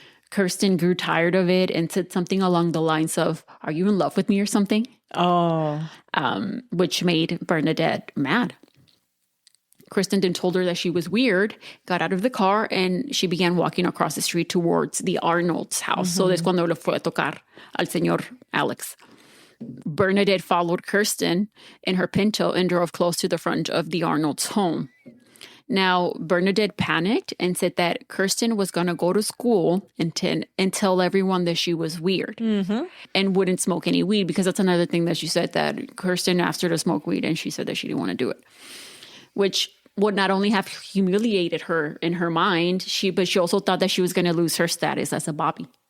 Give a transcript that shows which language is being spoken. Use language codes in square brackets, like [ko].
[en] Kirsten grew tired of it and said something along the lines of, are you in love with me or something? Oh. Which made Bernadette mad. Kirsten then told her that she was weird, got out of the car, and she began walking across the street towards the Arnold's house. [es] So es cuando le fue a tocar al señor Alex. [en] Bernadette followed Kirsten in her Pinto and drove close to the front of the Arnold's home. Now, Bernadette panicked and said that Kirsten was going to go to school and tell everyone that she was weird and wouldn't smoke any weed, because that's another thing that she said, that Kirsten asked her to smoke weed and she said that she didn't want to do it, which would not only have humiliated her in her mind, but she also thought that she was going to lose her status as a Bobby.